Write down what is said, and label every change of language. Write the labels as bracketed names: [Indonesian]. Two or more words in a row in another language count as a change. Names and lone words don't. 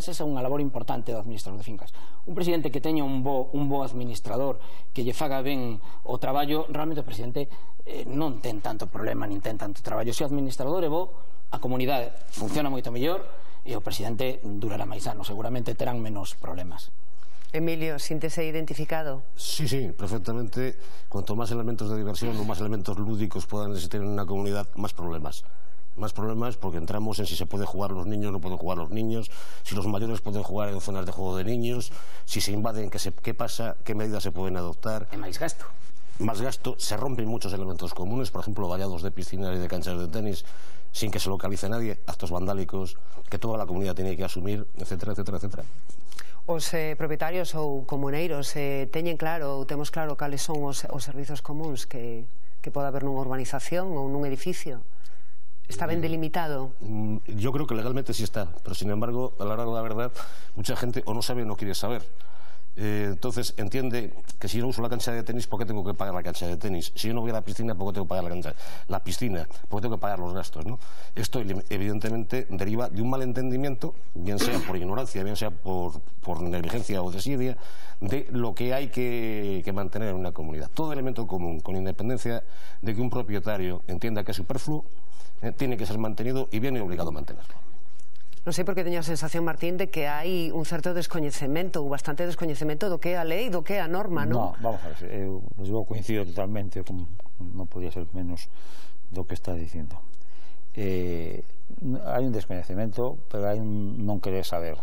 [Galician] Esa é unha labor importante do administrador de fincas. Un presidente que teña un bo administrador que lle faga ben o traballo, realmente o presidente non ten tanto problema nin ten tanto traballo. Se o administrador é bo, a comunidade funciona moito mellor e o presidente durará máis anos, seguramente terán menos problemas. Emilio, síntese identificado? [Spanish] Sí, perfectamente. Cuanto más elementos de diversión o más elementos lúdicos puedan existir en una comunidad, más problemas. Más problemas porque entramos en si se puede jugar los niños, no pueden jugar los niños, si los mayores pueden jugar en zonas de juego de niños, si se invaden, qué pasa, qué medidas se pueden adoptar. [Galician] E máis gasto. [Spanish] Más gasto, se rompen muchos elementos comunes, por ejemplo, vallados de piscinas y de canchas de tenis sin que se localice nadie, actos vandálicos que toda la comunidad tiene que asumir, etcétera, etcétera, etcétera. [Galician] Os propietarios ou comuneiros teñen claro, ou temos claro cales son os servizos comuns que pode haber nunha urbanización ou nun edificio? ¿Está ben delimitado? [Spanish] Yo creo que legalmente sí está, pero sin embargo, a la hora de la verdad, mucha gente o no sabe o no quiere saber. Entonces entiende que si no uso la cancha de tenis, ¿por qué tengo que pagar la cancha de tenis? Si yo no voy a la piscina, ¿por qué tengo que pagar la piscina? ¿Por qué tengo que pagar los gastos? ¿No? Esto evidentemente deriva de un malentendimiento, bien sea por ignorancia, bien sea por negligencia o desidia, de lo que hay que mantener en una comunidad. Todo elemento común, con independencia de que un propietario entienda que es superfluo, tiene que ser mantenido y viene obligado a mantenerlo. [Galician] Non sei porque teño a sensación, Martín, de que hai un certo descoñecemento ou bastante descoñecemento do que é a lei, do que é a norma, non? Non, vamos a ver, eu coincido totalmente, como non podía ser menos do que está dicindo. Hai un descoñecemento, pero hai un non querer saber.